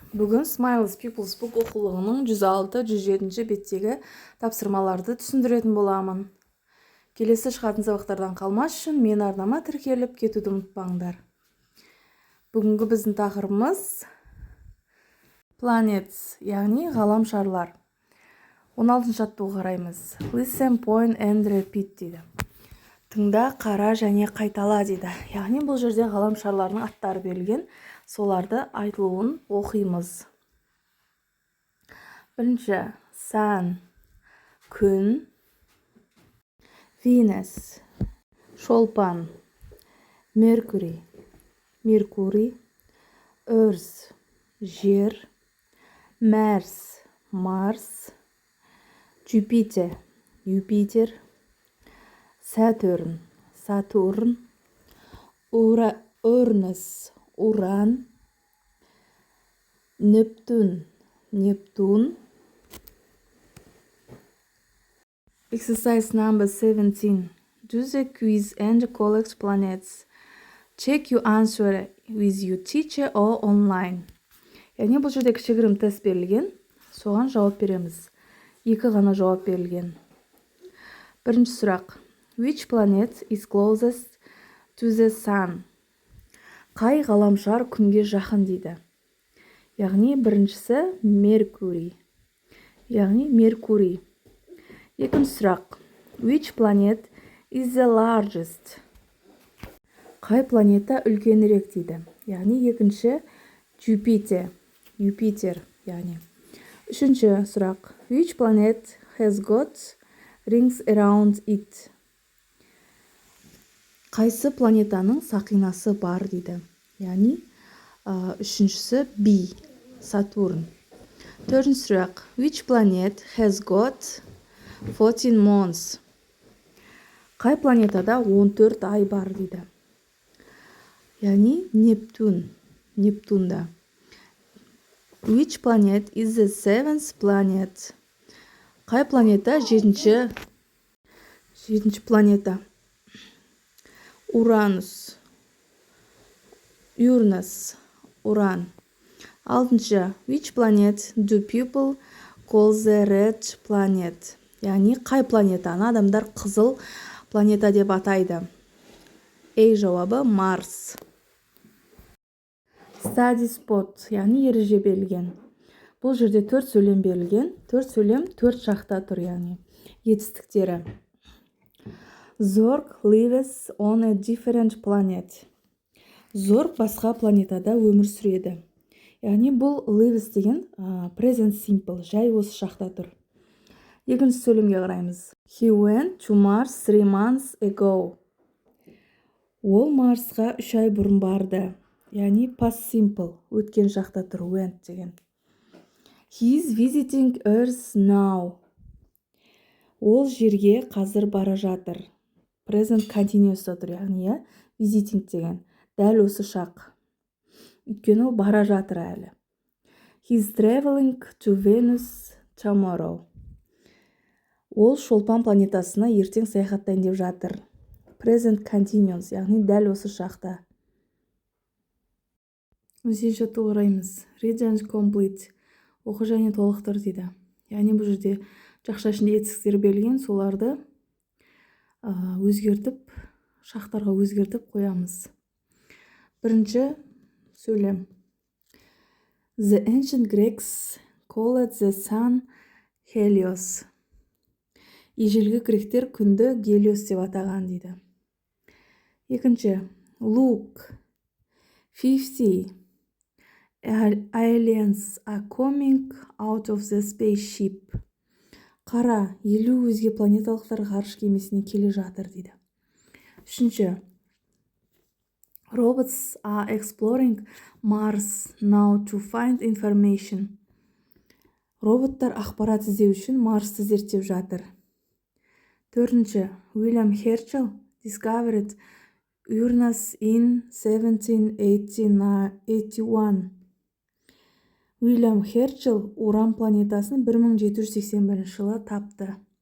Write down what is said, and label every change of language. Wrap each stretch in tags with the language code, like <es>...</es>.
<kk>Бүгін Smiles People's Book оқулығының 106-107 беттегі тапсырмаларды түсіндіретін боламын. Келесі шығатын сабақтардан қалмас үшін мен арнама тіркеліп кетуді ұмытпаңдар. Бүгінгі біздің тақырыбымыз planets, яғни ғаламшарлар. 16-шы жаттығуға қараймыз.</kk> <en>Listen, point and repeat</en> <kk>дейді. Тыңда, қара және қайтала дейді. Яғни бұл жерде ғаламшарлардың аттары берілген, соларды айтылуын оқимыз. Бірінші, Sun, күн, Venus, шолпан, Mercury, Меркурий, Earth, жер, Mars, Марс, Jupiter, Юпитер, Saturn, Сатурн, Uranus, Уран, Нептун, Нептун.</kk> <en>Exercise number 17. Do the quiz and collect planets. Check your answer with your teacher or online.</en> <kk>Яғни бұл жерде кішігірім тест берілген, соған жауап береміз. Екі ғана жауап берілген. Бірінші сұрақ.</kk> <en>Which planet is closest to the sun?</en> <kk>Қай ғаламшар күнге жақын дейді. Яғни біріншісі Меркурий. Яғни Меркурий. Екінші сұрақ.</kk> <en>Which planet is the largest?</en> <kk>Қай планета үлкенірек дейді. Яғни екінші Jupiter. Юпитер. Яғни. Үшінші сұрақ.</kk> <en>Which planet has got rings around it?</en> <kk>Қайсы планетаның сақинасы бар дейді. Яғни үшіншісі B. Сатурн. Төртінші сұрақ.</kk> <en>Which planet has got 14 months?</en> <kk>Қай планетада 14 ай бар дейді. Яғни Нептун. Нептунда.</kk> <en>Which planet is the seventh planet?</en> <kk>Қай планета жетінші планета? Уранус. Юрнус. Уран. Алтыншы.</kk> <en>Which planet do people call the red planet?</en> <kk>Яғни қай планетаны адамдар қызыл планета деп атайды? A жауабы Марс.</kk> <en>Study spot,</en> <kk>яғни ереже берілген. Бұл жерде 4 сөйлем берілген. 4 сөйлем 4 жақта тұр, яғни етістіктері.</kk> <en>Зорг lives on a different planet.</en> <kk>Зорг басқа планетада өмір сүреді. Яғни бұл lives деген present simple, жай осы шақта тұр. Екінші сөйлемге қараймыз.</kk> <en>He went to Mars 3 months ago.</en> <kk>Ол Марсқа 3 ай бұрын барды. Яғни past simple, өткен шақта тұр, went деген.</kk> <en>He is visiting Earth now.</en> <kk>Ол жерге қазір бара жатыр. Present continuous тұр, яғни visiting деген. Дәл осы шақ. Өйткені ол бара жатыр әлі.</kk> <en>He is traveling to Venus tomorrow.</en> <kk>Ол шолпан планетасына ертең саяхаттайын деп жатыр. Present continuous, яғни дәл осы шақта. Өзен жаттығуға қараймыз.</kk> <en>Read and complete.</en> <kk>Оқы және толықтыр дейді. Яғни бұл жерде жақша ішінде етістіктер берілген, соларды өзгертіп, шақтарға өзгертіп қоямыз. Бірінші сөйлем.</kk> <en>The ancient Greeks called the sun Helios.</en> <kk>Ежелгі гректер күнді Гелиос деп атаған дейді. Екінші.</kk> <en>Look. 50 aliens are coming out of the spaceship.</en> <kk>Қара, 50 өзге планеталықтар ғарыш кемесіне келе жатыр дейді. Үшінші.</kk> <en>Robots are exploring Mars now to find information.</en> <kk>Роботтар ақпарат іздеу үшін Марсты зерттеп жатыр. Төртінші.</kk> <en>William Herschel discovered Uranus in 1781.</en> <kk>William Herschel Уран планетасын 1781 жылы тапты.</kk>